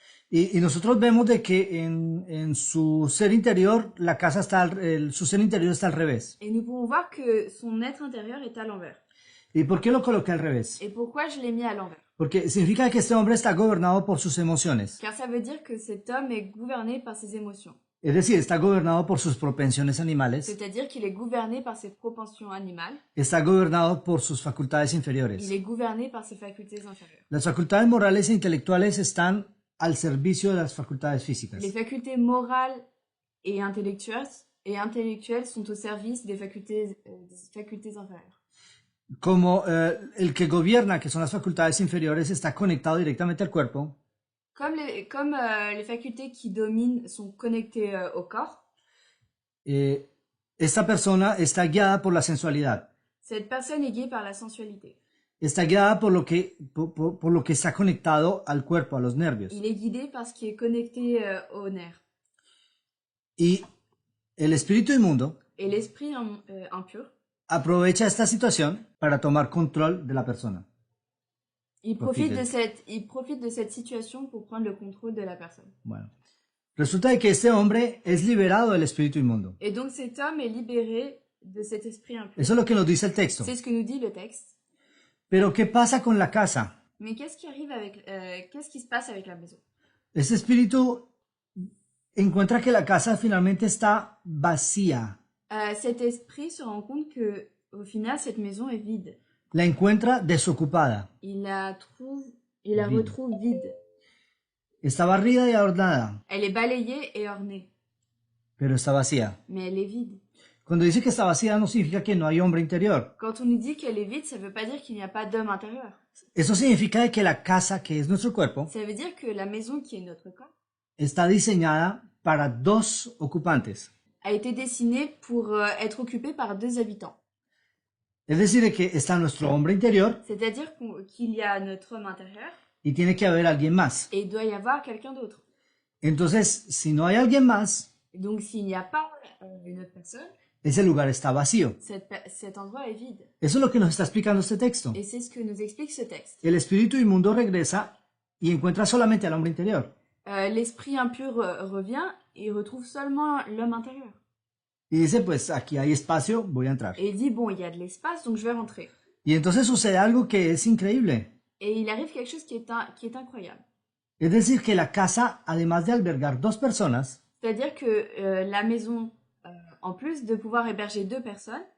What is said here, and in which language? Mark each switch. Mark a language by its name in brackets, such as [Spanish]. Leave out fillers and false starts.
[Spanish] Y nosotros vemos de que en su ser interior, la casa está, su ser interior está al revés. [French] Et nous pouvons voir que son être intérieur est à l'envers. [Spanish] ¿Y por qué lo coloqué al revés? [French] Et pourquoi je l'ai mis à l'envers? [Spanish] Porque significa que este hombre está gobernado por sus emociones. [French] Car ça veut dire que cet homme est gouverné par ses émotions. [Spanish] Es decir, está gobernado por sus propensiones animales. [French] C'est-à-dire qu'il est gouverné par ses propensions animales. [Spanish] Está gobernado por sus facultades inferiores. [French] Il est gouverné par ses facultés inférieures. [Spanish] Las facultades morales e intelectuales están al servicio de las facultades físicas. [French] Les facultés morales intellectuelles sont au service des facultés inférieures. [Spanish] Como el que gobierna, que son las facultades inferiores, está conectado directamente al cuerpo, [French] Les facultés qui dominent sont connectées au corps, [Spanish] esta persona está guiada por la sensualidad, [French] cette personne est guidée par la sensualité. [Spanish] está guiada por por lo que está conectado al cuerpo, a los nervios. [French] Il est guidé par ce qui est connecté aux nerfs. [Spanish] Y el espíritu inmundo [French] Et l'esprit impur, [Spanish] aprovecha esta situación para tomar control de la persona. [French] il profite de cette situation pour prendre le contrôle de la personne. [Spanish] Bueno, resulta de que este hombre es liberado del espíritu inmundo. [French] Et donc cet homme est libéré de cet esprit impur. [Spanish] Eso es lo que nos dice el texto. [French] C'est ce que nous dit le texte. [Spanish] Pero ¿qué pasa con la casa? [French] Mais qu'est-ce qui se passe avec la maison? [Spanish] Este espíritu encuentra que la casa finalmente está vacía. [French] Cet esprit se rend compte que au final cette maison est vide. [Spanish] La encuentra desocupada. [French] Il la retrouve vide. [Spanish] Está barrida y adornada, [French] Elle est balayée et ornée, [Spanish] pero está vacía. [French] mais elle est vide. [Spanish] Cuando dice que está vacía no significa que no hay hombre interior. [French] Quand on nous dit qu'elle est vide, ça veut pas dire qu'il n'y a pas d'homme intérieur. [Spanish] Eso significa de que la casa, que es nuestro cuerpo, [French] Ça veut dire que la maison qui est notre corps [Spanish] está diseñada para dos ocupantes. [French] a été dessinée pour être occupée par 2 habitants. [Spanish] Es decir, de que está nuestro hombre interior [French] C'est-à-dire qu'il y a notre homme intérieur [Spanish] y tiene que haber alguien más. [French] et il doit y avoir quelqu'un d'autre. [Spanish] Entonces, si no hay alguien más, [French] Et donc s'il n'y a pas une autre personne, [Spanish] ese lugar está vacío. [French] cet endroit est vide. [Spanish] Eso es lo que nos está explicando este texto. [French] Et c'est ce que nous explique ce texte. [Spanish] El espíritu inmundo regresa y encuentra solamente al hombre interior. [French] L'esprit impur revient et retrouve seulement l'homme intérieur. [Spanish] Y dice, pues aquí hay espacio, voy a entrar. [French] Et il dit, bon, il y a de l'espace, donc je vais rentrer. [Spanish] Y entonces sucede algo que es increíble. [French] Et il arrive quelque chose qui est incroyable. [Spanish] Es decir, que la casa, además de albergar dos personas, [French] C'est-à-dire que la maison, en plus de pouvoir héberger 2 personnes,